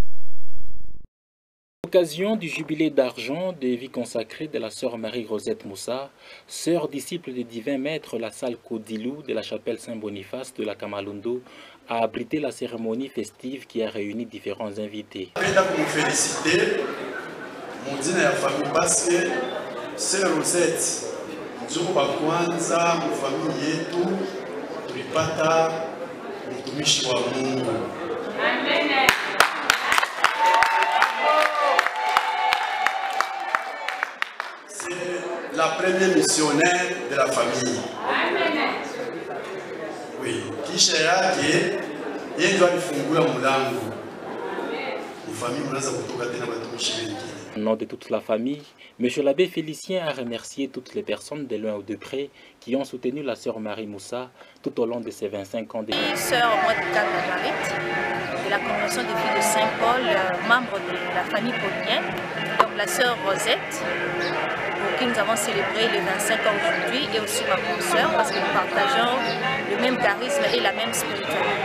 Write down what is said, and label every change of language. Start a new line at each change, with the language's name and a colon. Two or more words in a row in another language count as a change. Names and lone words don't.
French: À l'occasion du jubilé d'argent des vies consacrées de la sœur Marie-Rosette Moussa, sœur disciple des divins maîtres, la salle Kodilou de la chapelle Saint-Boniface de la Kamalondo a abrité la cérémonie festive qui a réuni différents invités. Je vous féliciter, mon dîner à la famille parce que sœur Rosette, je vous kwanza, mon famille yetu,
Swahili: tulipata mtumishi wa Mungu.
French: Amen. C'est la première missionnaire de la famille. Amen. Oui,
Swahili: kisha yake yeye ndio alifungua mlango. Famille mnaanza kutoka tena watumishi wengine.
French: Au nom de toute la famille, M. l'abbé Félicien a remercié toutes les personnes de loin ou de près qui ont soutenu la sœur Marie Moussa tout au long de ses 25 ans de vie. Sœur Moïka Marguerite de la Convention des filles de Saint-Paul, membre de la famille paulinienne, donc la sœur Rosette, pour qui nous avons célébré les 25 ans aujourd'hui, et aussi ma consoeur, parce que nous partageons le même charisme et la même spiritualité.